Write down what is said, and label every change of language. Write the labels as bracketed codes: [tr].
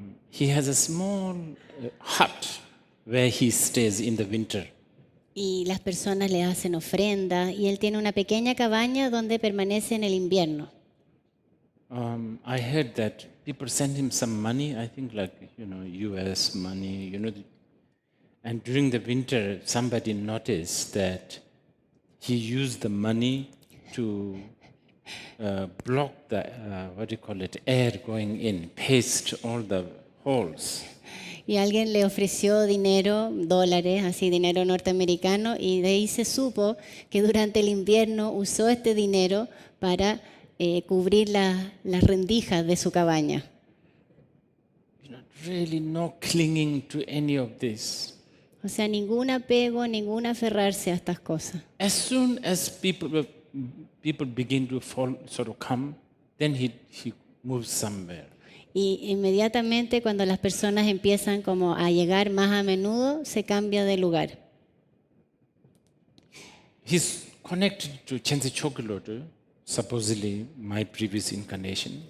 [en] He has a small hut where he stays in the winter. [es] Y las personas le hacen ofrendas y él tiene una pequeña cabaña donde permanece en el invierno. [en] I heard that people send him some money, I think like, US money, and during the winter somebody noticed that he used the money to block the, air going in, paste all the holes. [es] Y alguien le ofreció dinero, dólares, así dinero norteamericano, y de ahí se supo que durante el invierno usó este dinero para cubrir las rendijas de su cabaña. [en] Really no clinging to any of this. [es] O sea, ningún apego, ningún aferrarse a estas cosas. [en] As soon as people begin to sort of come, then he moves somewhere. [es] Y inmediatamente cuando las personas empiezan como a llegar más a menudo, se cambia de lugar. [en] He's connected to Chense Chokilodu, supposedly my previous incarnation.